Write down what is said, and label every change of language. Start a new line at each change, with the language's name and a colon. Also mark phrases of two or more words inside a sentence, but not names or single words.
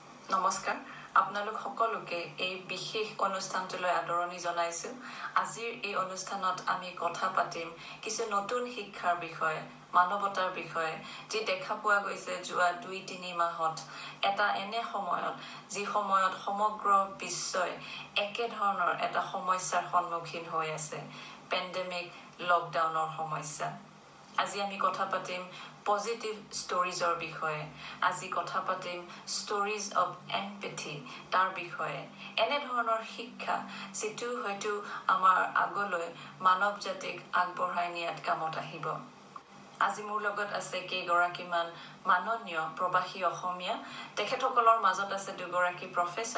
Assamese: নমস্কাৰ আপোনালোক সকলোকে এই বিশেষ অনুষ্ঠানটোলৈ আদৰণি জনাইছো আজিৰ এই অনুষ্ঠানত আমি কথা পাতিম কিছু নতুন শিক্ষাৰ বিষয়ে মানৱতাৰ বিষয়ে যি দেখা পোৱা গৈছে যোৱা 2-3 মাহত এটা এনে সময়ত যি সময়ত সমগ্ৰ বিশ্বই একে ধৰণৰ এটা সমস্যাৰ সন্মুখীন হৈ আছে পেণ্ডেমিক লকডাউনৰ সমস্যা আজি আমি কথা পাতিম positive
English: stories or
Assamese: বিষয়ে আজি কথা পাতিম
English: stories of empathy
Assamese: তাৰ বিষয়ে এনে ধৰণৰ শিক্ষা যেটো হয়তো আমাৰ আগলৈ মানৱ জাতিক আগবঢ়াই নিয়াত কামত আহিব আজি মোৰ লগত আছে কেইগৰাকীমান মাননীয় প্ৰবাসী অসমীয়া তেখেতসকলৰ মাজত আছে দুগৰাকী প্ৰফেসৰ